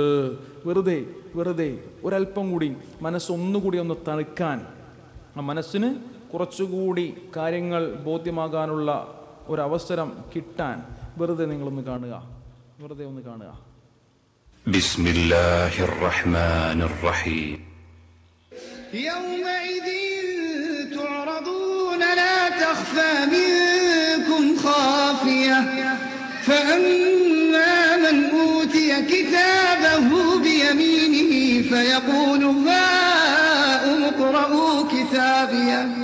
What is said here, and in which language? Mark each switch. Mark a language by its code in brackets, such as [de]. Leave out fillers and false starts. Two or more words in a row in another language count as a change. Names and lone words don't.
[ml] വെറുതെ ഒരല്പം കൂടി മനസ്സൊന്നുകൂടി ഒന്ന് തണുക്കാൻ, ആ മനസ്സിന് കുറച്ചുകൂടി കാര്യങ്ങൾ ബോധ്യമാകാനുള്ള ഒരവസരം കിട്ടാൻ വെറുതെ നിങ്ങളൊന്ന് കാണുക, വെറുതെ ഒന്ന് കാണുക. [ar] بسم الله الرحمن الرحيم. يومئذ تعرضون لا تخفى منكم خافية فأما من أوتي كتابه بيمينه فيقول هاؤم اقرءوا كتابيه